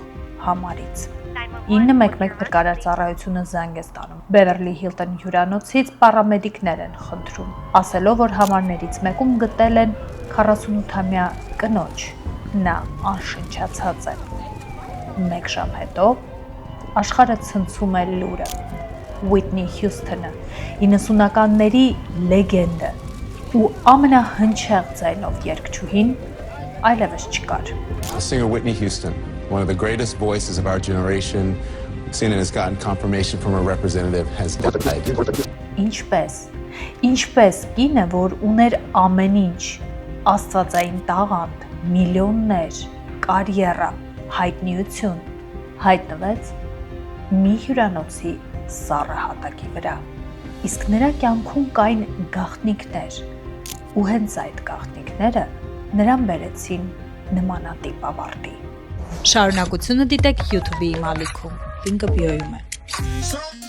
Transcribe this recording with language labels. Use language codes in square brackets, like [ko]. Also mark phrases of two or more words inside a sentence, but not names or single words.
[hy] համարից։ 911 փրկարար ծառայությունը զանգ է ստանում։ Բևերլի Հիլթոն հյուրանոցից պարամեդիկներ են խնդրում, ասելով, որ համարներից մեկում գտել են 48-ամյա կնոջ։ Նա անշնչացած է։ 1 ժամ հետո աշխարհը ցնցում է լուրը։ Ուիթնի Հյուսթոնը, 90-ականների լեգենդը ու ամենահնչեղ ձայնով երգչուհին այլևս չկար։ [en] Singer Whitney Houston, one of the greatest voices of our generation, CNN has gotten confirmation from a representative, has died. [hy] Ինչպես կինը, որ ուներ ամեն ինչ, աստվածային տաղանդ, միլիոններ, կարիերա, հայտնիություն, հայտնվեց մի հյուրանոցի սառը հատակի վրա։ Իսկ նրա կյանքում կային գաղտնիքներ, ու հենց այդ գաղտնիքները նրան բերեցին նմանատիպ ավարտի։ Շարունակությունը դիտեք YouTube-ի իմ ալիքում, լինկը բիոյում է։